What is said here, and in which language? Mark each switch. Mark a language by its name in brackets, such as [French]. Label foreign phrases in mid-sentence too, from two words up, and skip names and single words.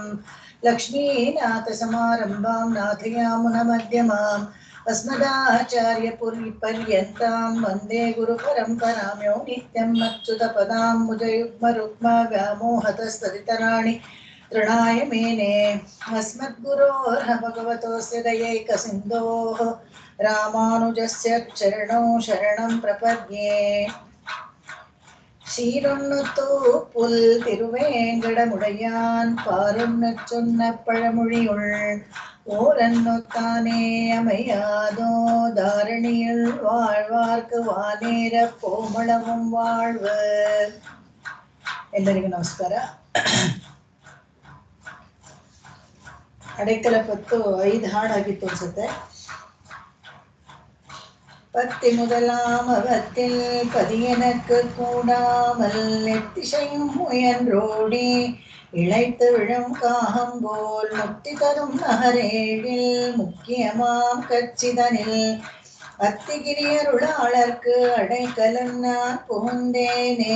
[Sanskrit] लक्ष्मीनाथसमारम्भां नाथयामुनमध्यमाम् अस्मदाचार्यपर्यन्तां वन्दे गुरुपरम्परां यो नित्यं मच्युतपदाम्बुजयुग्मरुक्मा व्यामोहतस्तदितराणि तृणाय मेने। अस्मद्गुरोर्ह भगवतोऽस्य दयैकसिन्धोः रामानुजस्य चरणौ शरणं प्रपद्ये। [Tamil] சீரொன்னுத்து புல் திருவேங்கடமுடையான் பாரொன்னு சொன்ன பழமொழியுள் ஓரன்னு தானே அமையாதோ தாரணியில் வாழ்வார்க்கு வானேர கோமளமும் வாழ்வு. [Kannada] ಎಲ್ಲರಿಗೂ ನಮಸ್ಕಾರ. ಅಡೆಕಲ ಪತ್ತು 5 ಹಾಡಾಗಿತ್ತು ಅನ್ಸುತ್ತೆ. [Tamil] பத்தி முதலாம் அவத்தில் பதியனக்கு கூடாமல் எத்திசையும் முயன்றோடி இழைத்து விழும் காகம் போல் முக்தி தரும் நகரேழில் முக்கியமாம் கச்சிதனில் அத்திகிரியருளாளர்க்கு அடைக்கலன் நான் புகுந்தேனே.